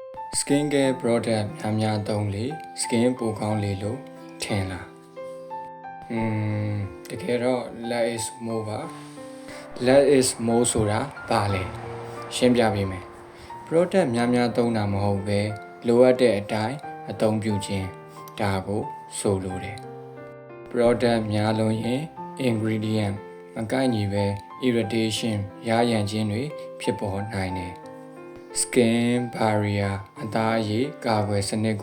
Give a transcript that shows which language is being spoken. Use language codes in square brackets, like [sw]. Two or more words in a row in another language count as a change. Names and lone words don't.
[en] skin care product [my] များသုံးလေ skin ပိုကောင်းလေလို့ထင်လားတကယ်တော့ [en] less is more [my] ပါ [en] less is more [my] ဆိုတာဘာလဲရှင်းပြပေးမယ် product များ သုံးတာမဟုတ်ပဲလိုအပ်တဲ့အတိုင်းအသုံးပြုခြင်းဒါကိုဆိုလိုတယ် product များလုံးရင် ingredient မကိုက်ညီပဲ irritation ရာရန်ခြင်းတွေဖြစ်ပေါ်နိုင်တယ် [en] skin barrier [my] အသားအရည်ကာကွယ်စနစ်